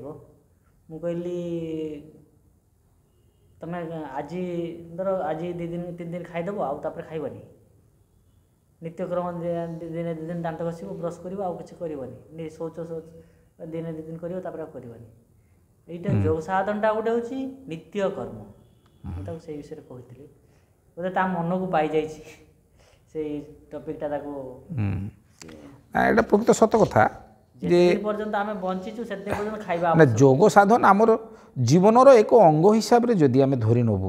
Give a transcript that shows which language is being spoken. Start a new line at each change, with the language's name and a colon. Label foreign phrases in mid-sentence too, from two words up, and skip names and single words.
Odia: ମୁଁ କହିଲି ତମେ ଆଜି ଧର ଆଜି 2 ଦିନ 3 ଦିନ ଖାଇଦେବ, ଆଉ ତାପରେ ଖାଇବନି। ନିତ୍ୟକ୍ରମ ଦିନେ 2 ଦିନ ଦାନ୍ତ ଘଷିବ, ବ୍ରସ୍ କରିବ, ଆଉ କିଛି କରିବନି। ଶୌଚ ଦିନେ 2 ଦିନ କରିବ, ତାପରେ ଆଉ କରିବନି। ଏଇଟା ଯୋଗ ସାଧନଟା ଗୋଟେ ହେଉଛି ନିତ୍ୟ କର୍ମ। ମୁଁ ତାକୁ ସେଇ ବିଷୟରେ କହିଥିଲି, ବୋଧେ ତା ମନକୁ ପାଇଯାଇଛି ସେଇ ଟପିକ୍ଟା ତାକୁ। ଏଇଟା ପ୍ରକୃତ ସତ କଥା ଯେ ପର୍ଯ୍ୟନ୍ତ ଆମେ ବଞ୍ଚିଛୁ ସେତେ ପର୍ଯ୍ୟନ୍ତ ଖାଇବା ନା ଯୋଗ ସାଧନ ଆମର ଜୀବନର ଏକ ଅଙ୍ଗ ହିସାବରେ ଯଦି ଆମେ ଧରି ନେବୁ,